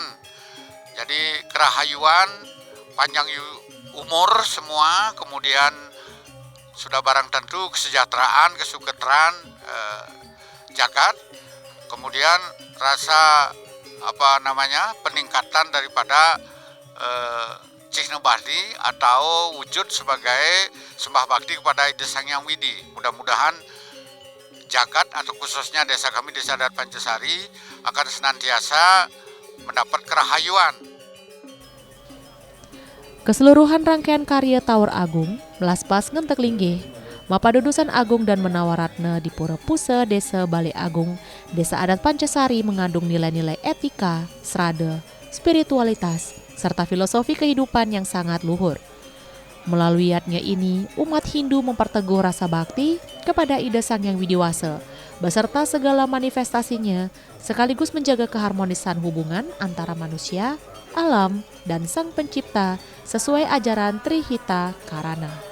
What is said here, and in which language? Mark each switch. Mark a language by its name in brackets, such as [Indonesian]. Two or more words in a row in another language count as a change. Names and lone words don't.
[Indonesian] Jadi kerahayuan, panjang umur semua, kemudian sudah barang tentu kesejahteraan, kesuketeraan jagat, kemudian rasa peningkatan daripada Cihna Bali atau wujud sebagai sembah bakti kepada Ida Sang Hyang Widi. Mudah-mudahan jagat atau khususnya desa kami Desa Adat Pancasari akan senantiasa mendapat kerahayuan. Keseluruhan rangkaian karya Tower Agung melaspas ngentek linggih, mapadudusan agung dan menawaratna di Pura Puseh Desa Balai Agung, Desa Adat Pancasari mengandung nilai-nilai etika, srada, spiritualitas, serta filosofi kehidupan yang sangat luhur. Melalui yatnya ini, umat Hindu memperteguh rasa bakti kepada Ida Sang Hyang Widi Wasa, beserta segala manifestasinya, sekaligus menjaga keharmonisan hubungan antara manusia, alam, dan Sang Pencipta sesuai ajaran Trihita Karana.